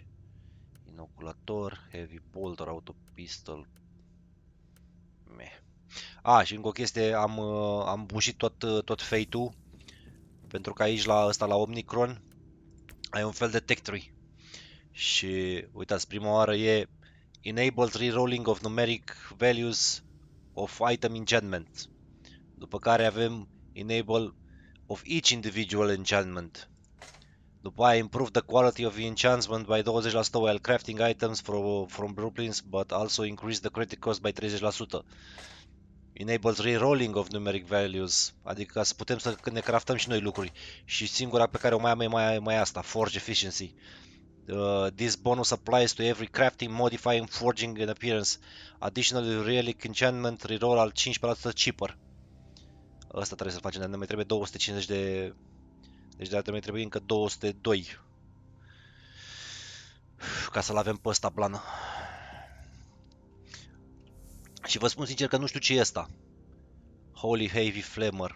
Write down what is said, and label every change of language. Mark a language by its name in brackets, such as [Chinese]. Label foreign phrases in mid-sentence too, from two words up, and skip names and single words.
[English] Inoculator, heavy bolter, auto pistol. Meh. [Romanian] Și încă o chestie, am bușit tot fate-ul. Pentru că aici la ăsta la Omnicron ai un fel de tech tree. Și uitați, prima oară e [English] enabled rerolling of numeric values of item enchantment. [Romanian] După care avem [English] enable of each individual enchantment. [Romanian] După aia [English] improve the quality of the enchantment by 20% while crafting items from blueprints, but also increase the credit cost by 30%. Enables rerolling of numeric values, [Romanian] adică ca să putem să ne craftăm și noi lucruri. Și singura pe care o mai am e mai asta, Forge Efficiency. [English] This bonus applies to every crafting, modifying, forging and appearance. Additionally, relic enchantment reroll al 15% cheaper. [Romanian] Asta trebuie să facem, dar ne mai trebuie 250 de... Deci de-aia mai trebuie încă 202. Ca să-l avem pe ăsta blană. Și vă spun sincer că nu știu ce e ăsta. Holy Heavy Flamer.